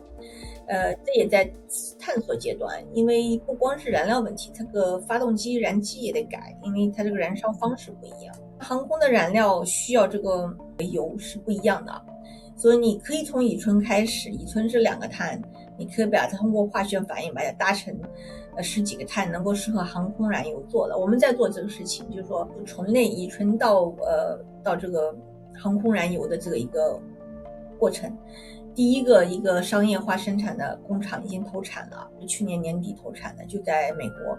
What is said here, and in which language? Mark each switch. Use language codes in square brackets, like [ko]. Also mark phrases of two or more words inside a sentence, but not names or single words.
[zh] 這也在探索階段，因為不光是燃料問題，它個發動機燃機也得改，因為它這個燃燒方式不一樣。航空的燃料需要這個油是不一樣的，所以你可以從乙醇開始，乙醇是2個碳，你可以把它通过化学反应把它搭成10 幾個碳，能夠適合航空燃油做的。我們在做這個事情，就是說醇類乙醇到這個航空燃油的這個一個過程。第一個商業化生產的工廠已經投產了，去年年底投產的，就在美國。